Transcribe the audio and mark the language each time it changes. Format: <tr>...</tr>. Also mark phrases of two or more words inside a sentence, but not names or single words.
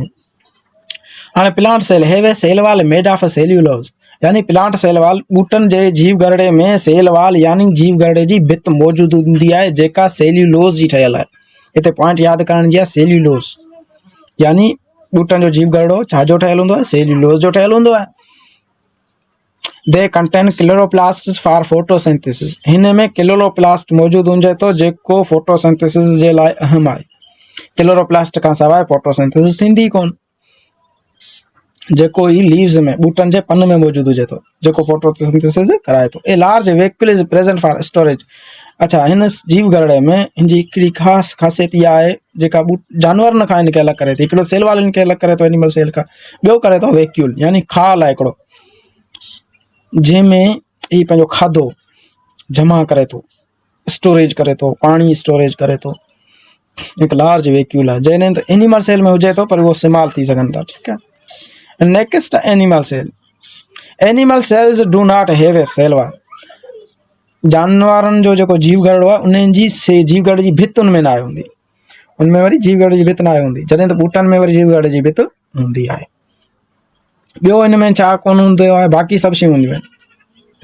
<sd>हाणे</sd> <en>plant cell have a cell wall made of cellulose,</en> <sd>यानी</sd> <en>plant cell wall</en> <sd>बूटन जे जीव गरड़े में सेल वाल यानी जीव गरड़े जी भित मौजूद हूंदी आहे जेका सेल्यूलोज जी ठहियल आहे। हिते पॉइंट यादि करण जी आहे, सेल्यूलोज यानी बूटन जो जीव गरड़ो छाजो ठहियल हूंदो आहे, सेल्यूलोज जो ठहियल हूंदो आहे।</sd> <en>they contain chloroplast for photosynthesis.</en> <sd>हिन में क्लोरोप्लास्ट मौजूद हुजे तो जेको फोटोसिंथेसिस जे लाइ अहम आहे। क्लोरोप्लास्ट खां सवाइ फोटोसिंथेसिस थींदी कोन, जेको ई लीव्स में बूटन जे पन में मौजूद हुजे तो, जेको फोटोसिंथेसिस कराए तो।</sd> <en>a large vacuole is present for storage.</en> <sd>अच्छा, हिन जीव गरड़े में हिनजी हिकिड़ी ख़ासि ख़ासियत इहा आहे जेका जानवरनि खां हिनखे अलॻि करे थी। हिकिड़ो सेल वारनि खे अलॻि करे थो</sd> <en>animal cell</en> <sd>खां, ॿियो करे थो वैक्यूल, यानी खाल आहे हिकिड़ो जंहिंमें ही पंहिंजो खाधो जमा करे थो, स्टोरेज करे थो, पाणी स्टोरेज करे थो। हिकु</sd> <en>large vacuole</en> <sd>आहे जंहिं त</sd> <en>animal cell</en> <sd>में हुजे थो पर उहो इस्तेमालु थी सघनि था, ठीकु आहे।</sd> <en>next animal cell. animal cells do not have a cell wall.</en> <sd>जानवरनि जो जेको जीव गरड़ो आहे उन्हनि जी जीव गरड़े जी भित उनमें न आहे हूंदी, उनमें वरी जीव गरड़े जी भित न आहे हूंदी, जॾहिं त बूटनि में वरी जीव गरड़े जी भित हूंदी आहे। ॿियो हिन में छा कोन हूंदो आहे, बाक़ी सभु शयूं हूंदियूं आहिनि।</sd>